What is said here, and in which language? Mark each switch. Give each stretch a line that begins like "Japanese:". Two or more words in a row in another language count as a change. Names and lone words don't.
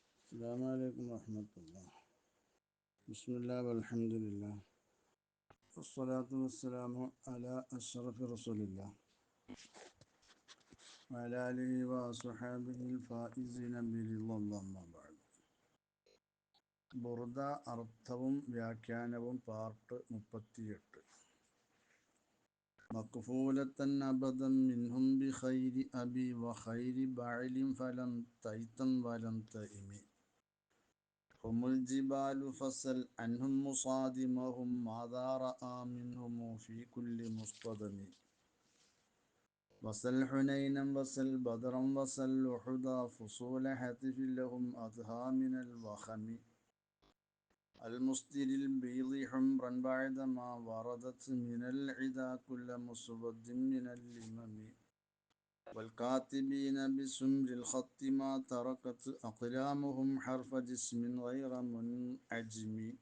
Arabic: السلام عليكم ورحمة الله. بسم الله والحمد لله والصلاة والسلام على أشرف رسول الله وعلى آله وصحابه الفائزين برضا الله. أما بعد.
Malayalam: ബുർദ അർത്ഥവും വ്യാഖ്യാനവും പാർട്ട് 38.
Arabic: مكفولة أبدا منهم بخير أب وخير بعل فلم تيتم ولم تئم هم الجبال فسل عنهم مصادمهم ماذا رأى منهم في كل مصطدم وسل حنينا وسل بدرا وسل أحدا فصول هتف لهم أضحى من الوخم المستر البيض حمرا بعدما وردت من العدا كل مسود من اللمم والكاتبين بسمر الخط ما تركت أقلامهم حرف جسم غير منعجم